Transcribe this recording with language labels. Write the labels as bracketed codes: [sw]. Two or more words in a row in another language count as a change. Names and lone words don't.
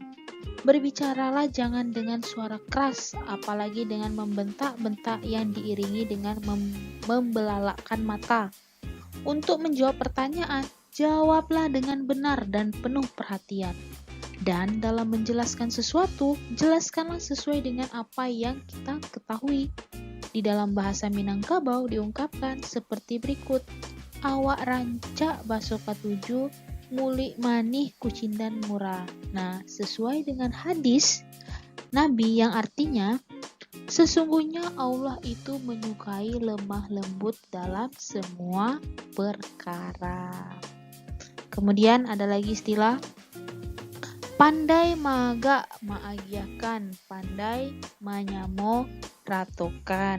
[id] Berbicaralah jangan dengan suara keras, apalagi dengan membentak-bentak yang diiringi dengan membelalakkan mata. Untuk menjawab pertanyaan, jawablah dengan benar dan penuh perhatian. Dan dalam menjelaskan sesuatu, jelaskanlah sesuai dengan apa yang kita ketahui. Di dalam bahasa Minangkabau diungkapkan seperti berikut. [min] Awak rancak baso katuju, mulik manih kucindan murah. [id] Nah, sesuai dengan hadis Nabi yang artinya, sesungguhnya Allah itu menyukai lemah lembut dalam semua perkara. Kemudian ada lagi istilah [min] pandai maga maagiakan, pandai manyamo ratokan.